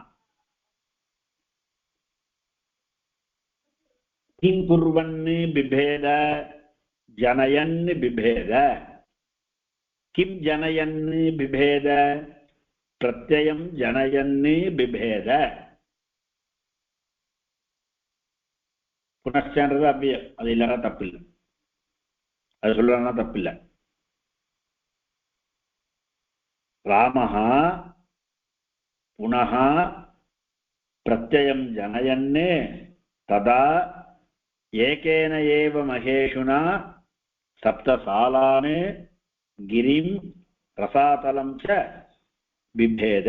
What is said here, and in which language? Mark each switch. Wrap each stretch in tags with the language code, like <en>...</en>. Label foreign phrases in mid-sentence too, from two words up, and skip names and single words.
<sa>किं कुर्वन् बिभेद, जनयन् बिभेद. किं जनयन् बिभेद, प्रत्ययं जनयन् बिभेद. पुनश्चन्द्रद अव्ययम्,</sa> <ta>அது இல்லன்னா தப்பில்ல, அது சொல்றாங்கன்னா தப்பில்லை.</ta> <sa>रामः पुनः प्रत्ययं जनयन् तदा एकेन एव महेषुणा सप्तसालान् गिरिं रसातलं च बिभेद.</sa>